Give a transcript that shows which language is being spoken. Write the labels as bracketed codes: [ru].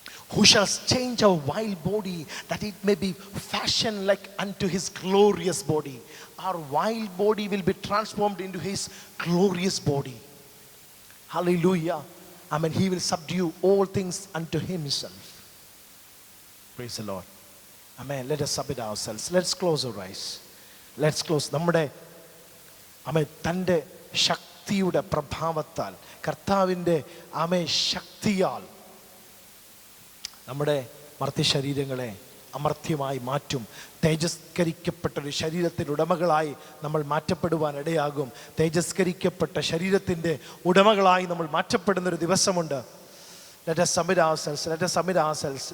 [en] Who shall change our vile body that it may be fashioned like unto his glorious body. Our vile body will be transformed into his glorious body. Hallelujah. Amen. He will subdue all things unto himself. Praise the Lord. Amen. Let us submit ourselves. Let's close our eyes. Let's close. [ml] നമ്മുടെ തൻ്റെ ശക്തിയുടെ പ്രഭാവത്താൽ, കർത്താവിൻ്റെ ശക്തിയാൽ നമ്മുടെ മർത്യശരീരങ്ങളെ അമർത്യമായി മാറ്റും. തേജസ്കരിക്കപ്പെട്ടൊരു ശരീരത്തിൻ്റെ ഉടമകളായി നമ്മൾ മാറ്റപ്പെടുവാൻ ഇടയാകും. തേജസ്കരിക്കപ്പെട്ട ശരീരത്തിൻ്റെ ഉടമകളായി നമ്മൾ മാറ്റപ്പെടുന്നൊരു ദിവസമുണ്ട്. [en] Let us submit ourselves. Let us submit ourselves.